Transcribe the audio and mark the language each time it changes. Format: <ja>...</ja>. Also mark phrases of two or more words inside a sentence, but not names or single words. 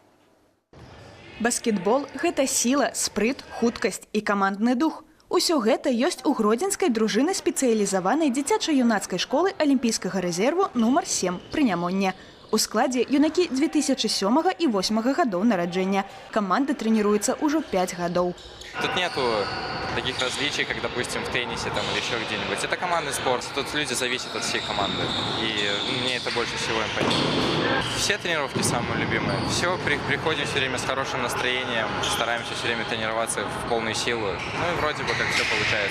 <be>Баскетбол – гэта сіла, спрыт, хуткасць і камандны дух. Усё гэта ёсць у гродзенскай дружыны спецыялізаванай дзіцяча-юнацкай школы алімпійскага рэзерву нумар 7 пры Нямонне. У складзе юнакі 2007 і 2008 гадоў нараджэння. Каманда трэніруецца ўжо 5 гадоў.</be> <ru>Тут нету таких различий, как, допустим, в теннисе там, или еще где-нибудь. Это командный спорт. Тут люди зависят от всей команды. И мне это больше всего импонирует. Все тренировки самые любимые. Все, приходим все время с хорошим настроением. Стараемся все время тренироваться в полную силу. Ну и вроде бы как все получается.</ru>